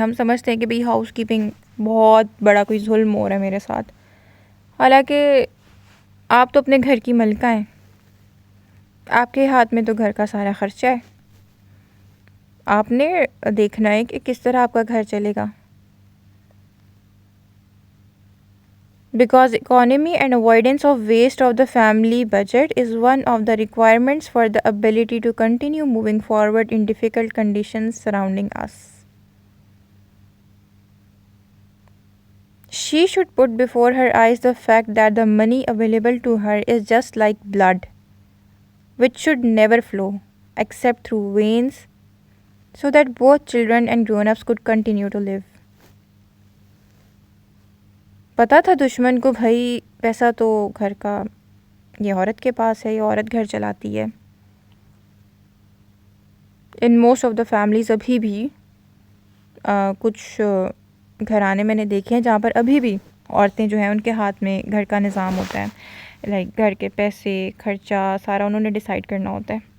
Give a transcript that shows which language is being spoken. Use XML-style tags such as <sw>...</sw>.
<ur>ہم سمجھتے ہیں کہ بھئی ہاؤس کیپنگ بہت بڑا کوئی ظلم ہو رہا ہے میرے ساتھ، حالانکہ آپ تو اپنے گھر کی ملکہ ہیں، آپ کے ہاتھ میں تو گھر کا سارا خرچہ ہے. آپ نے دیکھنا ہے کہ کس طرح آپ کا گھر چلے گا.</ur> <en>Because economy and avoidance of waste of the family budget is one of the requirements for the ability to continue moving forward in difficult conditions surrounding us. She should put before her eyes the fact that the money available to her is just like blood, which should never flow except through veins, so that both children and grown-ups could continue to live.</en> <ur>پتہ تھا دشمن کو بھائی پیسہ تو گھر کا یہ عورت کے پاس ہے، یہ عورت گھر چلاتی ہے.</ur> <en>in most of the families</en> <ur>ابھی بھی کچھ گھرانے میں نے دیکھے ہیں جہاں پر ابھی بھی عورتیں جو ہیں ان کے ہاتھ میں گھر کا نظام ہوتا ہے، لائک گھر کے پیسے خرچہ سارا انہوں نے ڈیسائیڈ کرنا ہوتا ہے.</ur>